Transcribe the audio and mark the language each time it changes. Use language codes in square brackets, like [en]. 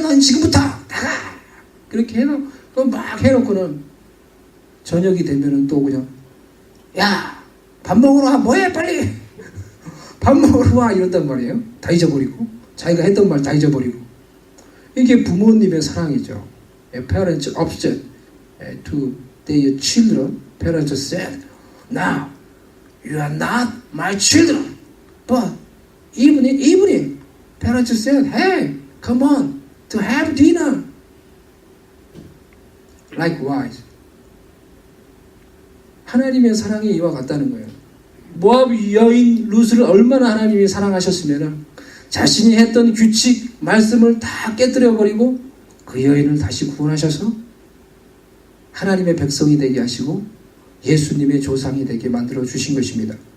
[ko] 넌 지금부터 나가! 그렇게 해놓고 막 해놓고는 저녁이 되면은 또 그냥 야! 밥 먹으러 와! 뭐해 빨리! 밥 먹으러 와! 이런단 말이에요. 다 잊어버리고 자기가 했던 말 다 잊어버리고. 이게 부모님의 사랑이죠. [en] Parents upset to their children. Parents said, now you are not my children. But evening, parents said, hey, come on to have dinner. Likewise. [ko] 하나님의 사랑이 이와 같다는 거예요. 모압 여인 룻을 얼마나 하나님이 사랑하셨으면 자신이 했던 규칙, 말씀을 다 깨뜨려버리고 그 여인을 다시 구원하셔서 하나님의 백성이 되게 하시고 예수님의 조상이 되게 만들어 주신 것입니다.